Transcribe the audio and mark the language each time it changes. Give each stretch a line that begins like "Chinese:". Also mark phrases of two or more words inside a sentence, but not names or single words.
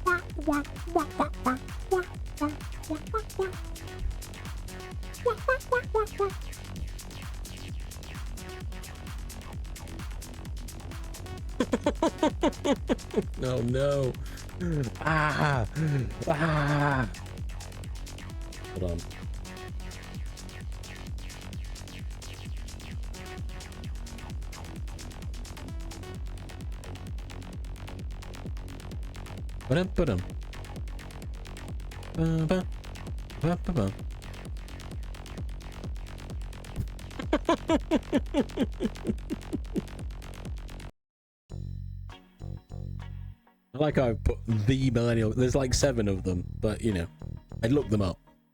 English: Oh no. Hold on. Ba-dum. Ba-ba. I like how I put the millennial. There's like 7 of them, but you know, I looked them up.